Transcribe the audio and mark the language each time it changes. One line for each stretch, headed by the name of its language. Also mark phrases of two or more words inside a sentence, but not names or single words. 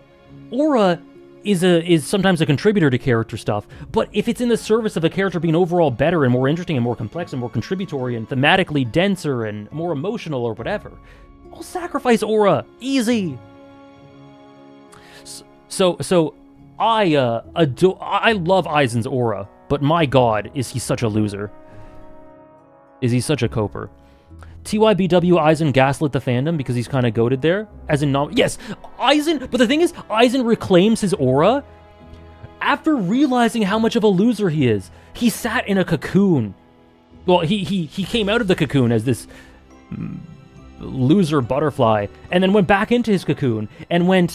English: Aura is sometimes a contributor to character stuff, but if it's in the service of a character being overall better and more interesting and more complex and more contributory and thematically denser and more emotional or whatever, I'll sacrifice aura. Easy. So I love Aizen's aura, but my god, is he such a loser. Is he such a coper. TYBW Aizen gaslit the fandom because he's kind of goated there. As in, yes, Aizen, but the thing is, Aizen reclaims his aura after realizing how much of a loser he is. He sat in a cocoon. Well, he came out of the cocoon as this loser butterfly, and then went back into his cocoon, and went...